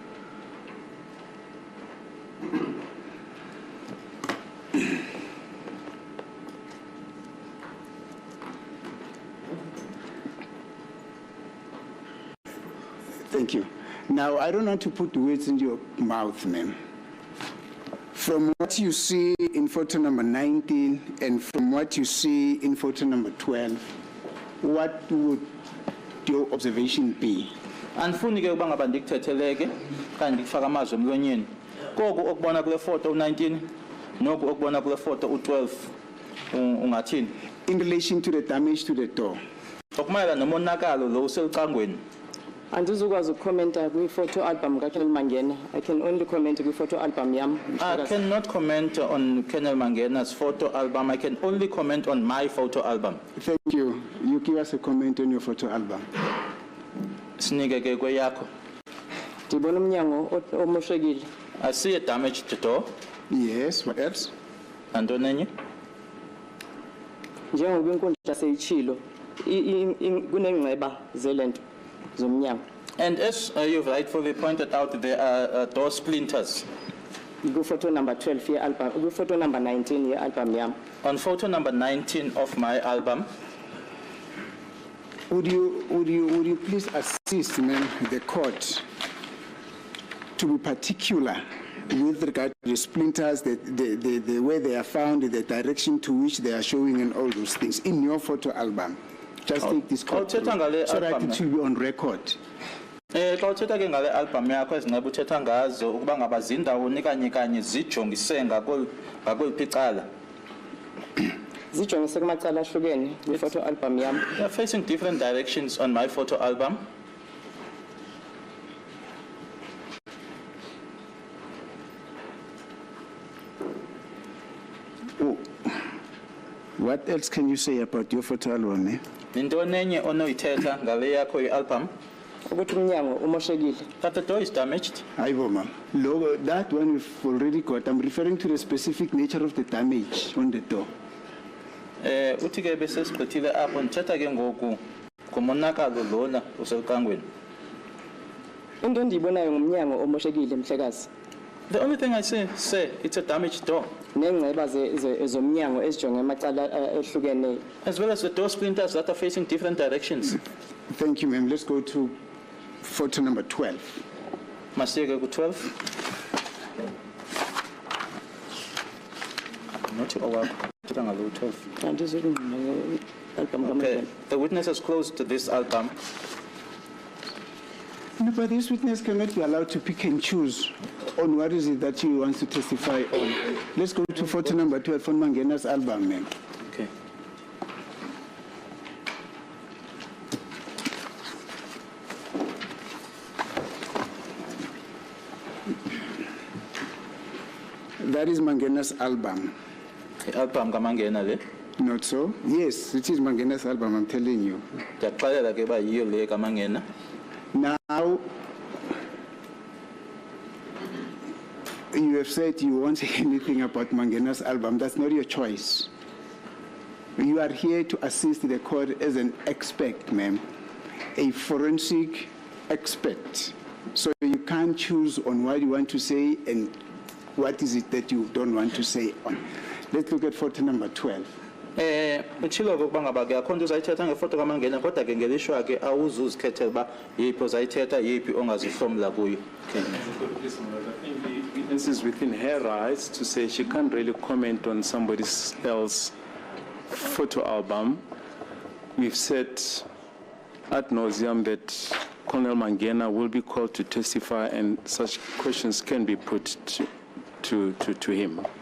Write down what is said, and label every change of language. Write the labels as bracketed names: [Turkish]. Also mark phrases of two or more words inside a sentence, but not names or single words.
[English] Thank you. Now, I don't want to put words in your mouth, ma'am. From what you see in photo number 19 and from what you see in photo number 12, what would your observation be? [Xhosa] Andifuni ke ukuba ngaba ndikuthetheleke kanti ndikufaka amazwi emlonyeni. Koku okubona kule photo u19 noku okubona kule photo u12 ungathini? [English] In relation to the damage to the door, [Xhosa] Okumayela nomonakalo lo uselicangweni. Andizukwazi ukukhomenta kwi-photo album kaKenel Mangena. [English] I can only comment [Xhosa] kwi-photo album yam. [English] I cannot comment on Colonel Mangena's photo album. I can only comment on my photo album. thank you. You give us a comment on your photo album. [Xhosa] Sinike ke kweyakho. Ndibona umnyango omoshekile. [English] I see a damaged door. Yes, what else? [Xhosa] Nantoni enye? Njengoba inkundla seyitshilo, kunengceba zelento zomnyango. [English] And as you've rightfully pointed out, there are door splinters. Photo number [Xhosa] 12 ye-album, [English] photo number [Xhosa] 19 ye-album yam. [English] On photo number 19 of my album, Would you please assist, ma'am, the court to be particular with regard to the splinters, the way they are found, the direction to which they are showing, and all those things in your photo album? Just take this court through, [Xhosa] uthetha ngale [English] so that album, it will be on record. [Xhosa] xa uthetha ke ngale album yakho ezinqeba uthetha ngazo ukuba ngaba zindawo kanye kanye zijongise ngakweliphi icala. Zijongise kumacala ahlukene kwi-photo album yami. [English] They are facing different directions on my photo album. Oh. What else can you say about your photo album? Eh? [Xhosa] Nintoni enye onoyithetha ngale yakho i-album? Ukuthi umnyango umoshekile. [English] That the door is damaged. Aibo, ma'am. That one we've already got. I'm referring to the specific nature of the damage on the door. [Xhosa] Uthi ke bese sigqithile apho ndithetha ke ngoku ngomonakalo lona uselukangweni. Into endiyibonayo ngumnyango omoshekile mhlekazi. [English] The only thing I say it's a damaged door. [Xhosa] Nengceba zomnyango ezijonge amacala ehlukeneyo. [English] As well as the door splinters that are facing different directions. Thank you, ma'am. Let's go to photo number 12. [Xhosa] Masiyeke ku 12. Not owakho. Thetha ngalo 12. Andizokungqina album [English] Okay. [Xhosa] kaMangena. [English] The witness has closed this album. No, but this witness cannot be allowed to pick and choose on what is it that he wants to testify on. Let's go to photo number 12 on Mangena's album, ma'am. Okay. That is Mangena's album. [Xhosa] I-album kaMangena le. [English] Not so? Yes, it is Mangena's album, I'm telling you. [Xhosa] Ndiyaxelela ke ba yiyo le kaMangena. [English] Now, you have said you won't say anything about Mangena's album. That's not your choice. You are here to assist the court as an expert, ma'am, a forensic expert. So you can't choose on what you want to say and what is it that you don't want to say on. Let's look at photo number 12. [Xhosa] Utshilo ukuba ngaba ke akho nto uzayithetha ngefoto kaMangena kodwa ke ngelishwa ke awuzuzikhethela uba yiphi ozayithetha yiphi ongazihlomla kuyo. [English] I think the witness is within her rights to say she can't really comment on somebody else's photo album. We've said ad nauseum that Colonel Mangena will be called to testify and such questions can be put to him.